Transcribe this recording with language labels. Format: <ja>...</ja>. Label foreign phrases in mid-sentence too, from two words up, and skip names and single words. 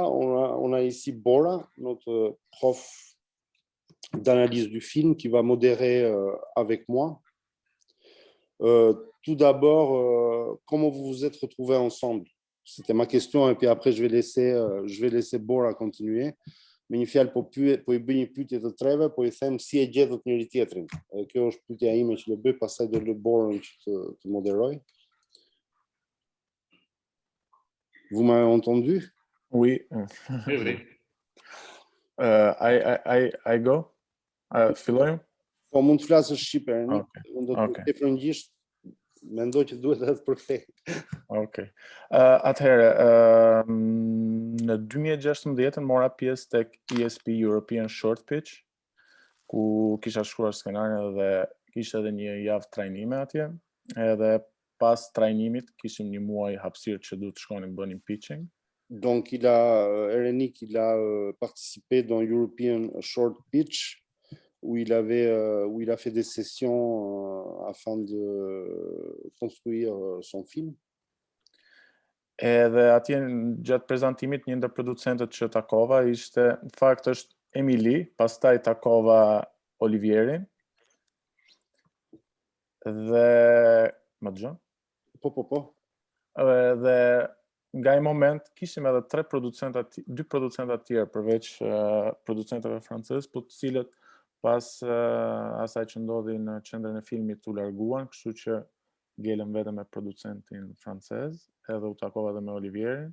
<fr>On a ici Bora, notre prof d'analyse du film, qui va modérer avec moi. Tout d'abord, comment vous vous êtes retrouvés ensemble? C'était ma question, et puis après je vais laisser Bora continuer.</fr> <sq>Me një fjalë po i bëj një pyetje të treve, po i them si e gjetët njëri tjetrin. Kjo është pyetja ime që do bëj, pastaj do lë Borën që të moderoj.</sq> <fr>Vous m'avez entendu? Oui. Oui.</fr> <en>I go? Filloj?</en> <sq>Po mund të flasësh shqipe, Okej. do të të frëngjisht, mendoj që duhet edhe të përkthej. Okej. Atëherë, në 2016 mora pjesë tek ESP European Short Pitch, ku kisha shkruar skenarin dhe kishte edhe një javë trajnime atje, edhe pas trajnimit kishim një muaj hapësirë që duhet të shkonim bënim pitching.</sq> <fr>Donc Erenik, il a participé dans European Short Pitch, où il a fait des sessions afin de construire son film.</fr> <sq>Edhe atje gjatë prezantimit një ndër producentët që takova ishte, në fakt është Emily, pastaj takova Olivierin. Dhe më dëgjon? Po. Dhe nga ai moment kishim edhe dy producentë të tjerë përveç producentëve francez, po të cilët pas asaj që ndodhi në qendrën e filmit u larguan, kështu që ngelëm vetëm me producentin francez, edhe u takova edhe me Olivierin.</sq>